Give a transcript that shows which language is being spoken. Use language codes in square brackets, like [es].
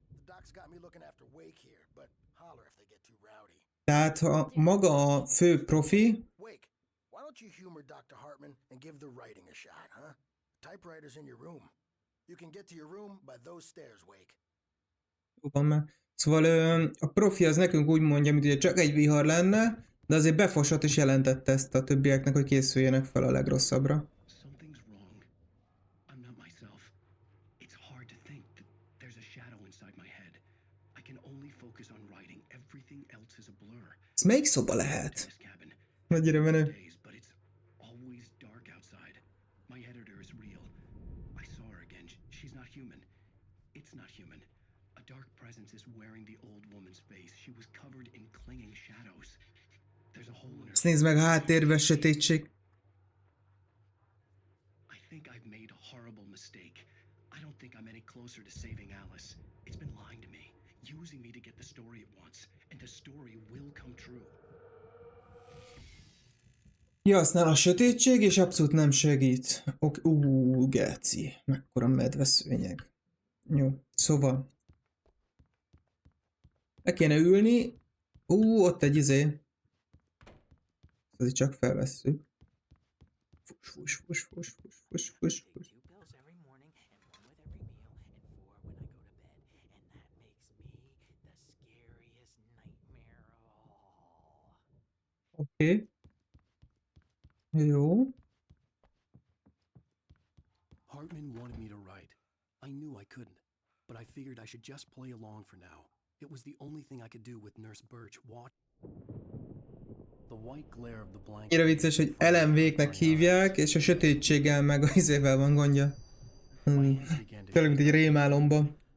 [en] The doc's got me looking after Wake here, but holler if they get too rowdy. [hu] Tehát maga a fő profi... [en] Wake, why don't you humor Dr. Hartman and give the writing a shot, huh? Typewriter's in your room. You can get to your room by those stairs, Wake. [hu] Van már. Szóval a profi az nekünk úgy mondja, mint ugye csak egy vihar lenne, de azért befosott és jelentette ezt a többieknek, hogy készüljenek fel a legrosszabbra. [en] Something's wrong. I'm not myself. It's hard to think that there's a shadow inside my head. I can only focus on writing. Everything else is a blur. [hu] Ez melyik szoba lehet? Nagyra menő. [en] But it's always dark outside. My editor is real. I saw her again. She's not human. It's not human. A dark presence is wearing the old woman's face. She was covered in clinging shadows. There's a hole in her. [hu] Ezt nézd meg a háttérben, sötétség. [en] I think I've made a horrible mistake. I don't think I'm any closer to saving Alice. It's been lying to me, using me to get the story it wants, and the story will come true. [hu] Használ a sötétség, és abszolút nem segít. Geci. Mekkora medveszőnyeg. Jó, szóval. Le kéne ülni. Ott egy izé. Azért csak felvesszük. Fus, fus, fus, fus, fus, fus, fus, fus. [en] Take 2 pills every morning and 1 with every meal and 4 when I go to bed. And that makes me the scariest nightmare of all. [hu] Oké. Jó. [en] Hartman wanted me to write. I knew I couldn't, but I figured I should just play along for now. It was the only thing I could do with Nurse Birch watch. The white glare of the blanket. [hu] Annyira vicces, hogy LMV-knek hívják, és a sötétséggel meg az izével van gondja. Tényleg, mint egy rémálomban.